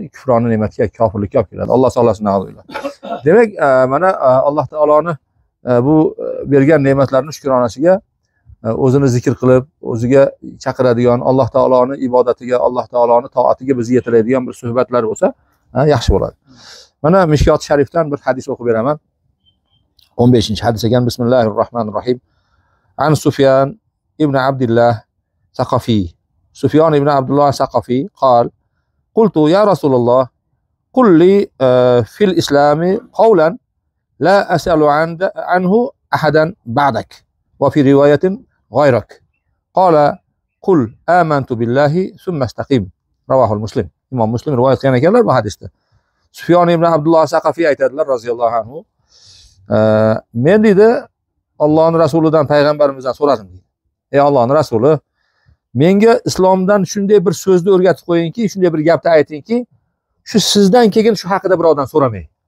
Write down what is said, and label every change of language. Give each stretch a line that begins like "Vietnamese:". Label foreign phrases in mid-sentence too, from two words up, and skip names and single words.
Uzbek: Kufroni ne'matga, kofirlikka olib keladi. Alloh taolosin na'udillah. Demak, mana Alloh taoloning bu bergan ne'matlarini shukronasiga o'zini zikr qilib, o'ziga chaqiradigan, Alloh taoloning ibodatiga, Alloh taoloning toatiga bizni yetiradigan bir suhbatlar bo'lsa, yaxshi bo'ladi. Mana Mishkot sharifdan bir hadis o'qib beraman. 15-hadis ekan.
Arabic: Bismillahirrohmanirrohim. عن سفيان بن عبد الله الثقفي. سفيان بن عبد الله الثقفي قال قلت يا رسول الله قل لي في الإسلام قولا لا أسأل عنه أحدا بعدك وفي رواية غيرك. قال قل آمنت بالله ثم استقم." رواه مسلم.
Uzbek: Imom Muslim rivoyat qilgan ekanlar bu hadisda. Sufyan ibn Abdullah Saqafi aytadilar
Arabic: رضي الله عنه.
Uzbek: Men dedi Allohning rasulidan, payg'ambarimizdan so'radim dedi. Ey Allohning rasuli, menga islomdan shunday bir so'zni o'rgatib qo'yingki, shunday bir gapni aytingki, shu sizdan keyin shu haqida birovdan so'ramay.